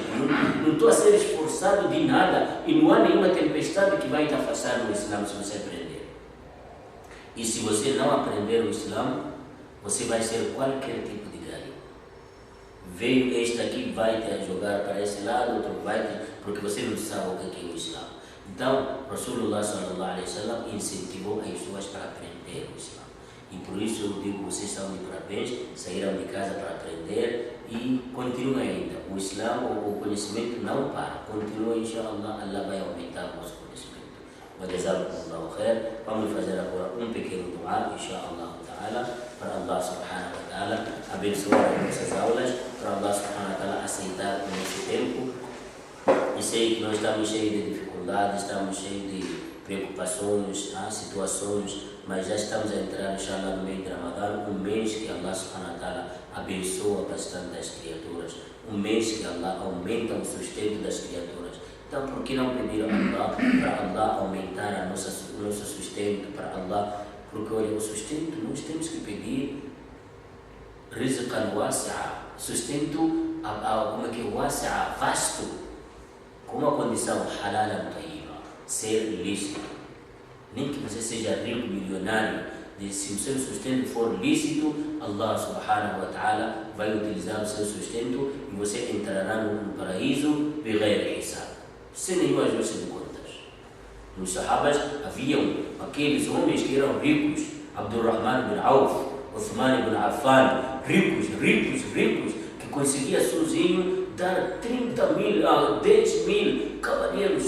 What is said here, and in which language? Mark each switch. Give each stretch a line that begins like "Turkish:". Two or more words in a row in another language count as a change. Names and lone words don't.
Portuguese: Não estou a ser esforçado de nada. E não há nenhuma tempestade que vai te afastar do Islã se você aprender. E se você não aprender o Islã, você vai ser qualquer tipo de galho. Veio este aqui, vai te jogar para esse lado, outro vai te... porque você não sabe o que é o Islã. Então,
Arabic: Rasulullah sallallahu alaihi wasallam
Portuguese: incentivou as pessoas para aprender o Islã. E por isso eu digo, vocês são de parabéns, saíram de casa para aprender e continuem ainda. O Islã, o conhecimento não para. Continue, inshallah, Allah vai aumentar o nosso conhecimento.
Arabic: Jazakumullahu khair.
Portuguese: Vamos fazer agora um pequeno dua,
Arabic: inshallah ta'ala,
Portuguese: para
Arabic: Allah subhanahu wa ta'ala
Portuguese: abençoar as nossas aulas, para
Arabic: Allah subhanahu wa ta'ala
Portuguese: aceitar o nosso tempo. E sei que nós estamos cheios de dificuldades, estamos cheios de preocupações, situações, mas já estamos a entrar, inshallah, no meio de Ramadã, um mês que
Arabic: Allah subhanahu wa ta'ala
Portuguese: abençoa bastante as criaturas, um mês que Allah aumenta o sustento das criaturas. Então, por que não pedir a Allah para Allah aumentar o nosso sustento, para Allah? Porque, olha, o sustento, nós temos que pedir
Arabic: rizqan wasi'a,
Portuguese: sustento, como é que é wasi'a, vasto, com uma condição
Arabic: halal tayyiba,
Portuguese: ser lícito. Nem que você seja rico, milionário, se o seu sustento for lícito, Allah subhanahu wa ta'ala vai utilizar o seu sustento e você entrará no paraíso
Arabic: بغير حساب,
Portuguese: sem nenhuma ajuste de contas. Nos sahabas haviam aqueles homens que eram ricos, Abdurrahman bin Auf, Uthman bin Affan, ricos, que conseguia sozinho dar 30.000 10.000 cavaleiros.